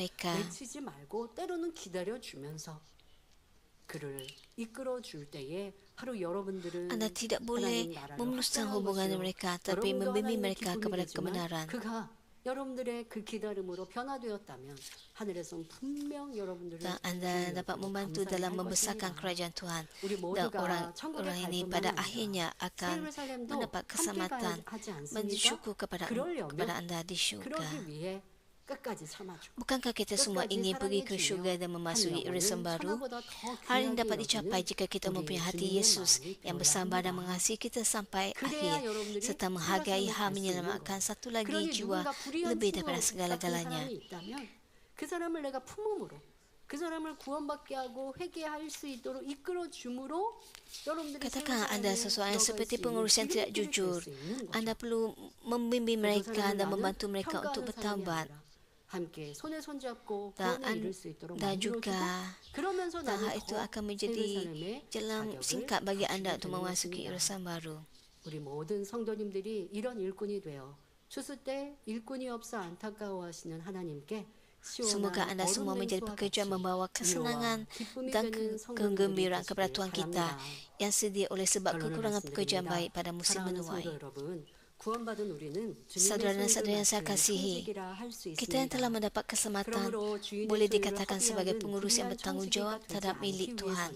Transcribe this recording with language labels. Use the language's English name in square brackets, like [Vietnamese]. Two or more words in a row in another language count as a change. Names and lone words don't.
[Malay] mereka. [Korean] 외치지 말고 때로는 기다려주면서 그를 이끌어줄 때에 바로 여러분들은 [Malay] Anda tidak boleh [Korean] 하나님 나라를 [Malay] memuluskan [Korean] 확장한 [Malay] hubungan [Korean] 것이요. [Malay] mereka, tapi [Korean] 여러분도 [Malay] membimbing [Korean] 하나님의 [Malay] mereka [Korean] 기쁨이 [Malay] kepada [Korean] 되지만 [Malay] kebenaran. [Korean] 그가 여러분들의 그 기다림으로 변화되었다면 하늘에선 분명 여러분들을 [Malay] Dan anda dapat membantu dalam membesarkan kerajaan Tuhan. [Korean] 우리 [Malay] Dan [Korean] 모두가 [Malay] orang [Korean] 천국에 갈 [Malay] ini [Korean] 뿐만 [Malay] pada [Korean] 아니라 [Malay] akhirnya akan [Korean] 예루살렘도 [Malay] mendapat [Korean] 함께 [Malay] keselamatan [Korean] 가야 하지 않습니까? [Malay] bersyukur kepada [Korean] 그러려면 [Malay] anda di syurga. [Korean] 그러기 위해 끝까지 참아주고 [Malay] Bukankah kita semua ingin pergi ke syurga dan memasuki Yerusalem baru? Hal ini dapat dicapai jika kita mempunyai hati Yesus yang bersabar dan mengasihi kita sampai akhir, serta menghargai hal menyelamatkan satu lagi jiwa lebih daripada segala-galanya. [Korean] 그 사람을 내가 품음으로 그 사람을 구원받게 하고 회개할 수 있도록 이끌어 줌으로 여러분들이 [Malay] Katakan anda seseorang yang seperti pengurus yang tidak jujur. Anda perlu membimbing mereka dan membantu mereka untuk bertaubat. [Korean] 함께 손에 손잡고 [Malay] Dan, [Korean] 구원에 이를 수 있도록 [Malay] dan [Korean] 만들어주고 [Malay] juga [Korean] 그러면서 [Malay] dan [Korean] 나는 [Malay] hal itu [Korean] 더 [Malay] akan menjadi [Korean] 예루살렘의 [Malay] jalan [Korean] 자격을 [Malay] singkat bagi anda [Korean] 갖추게 [Malay] untuk [Korean] 되는 [Malay] memasuki [Korean] 것입니다. [Malay] Yerusalem baru. [Korean] 우리 모든 성도님들이 이런 일꾼이 되어 추수 때 일꾼이 없어 안타까워하시는 하나님께 [Malay] Semoga anda semua menjadi pekerja membawa kesenangan dan kegembiraan kepada Tuhan kita yang sedia oleh sebab kekurangan pekerjaan baik pada musim menuai. Saudara dan saudara yang saya kasihi, kita yang telah mendapat keselamatan boleh dikatakan sebagai pengurus yang bertanggungjawab terhadap milik Tuhan.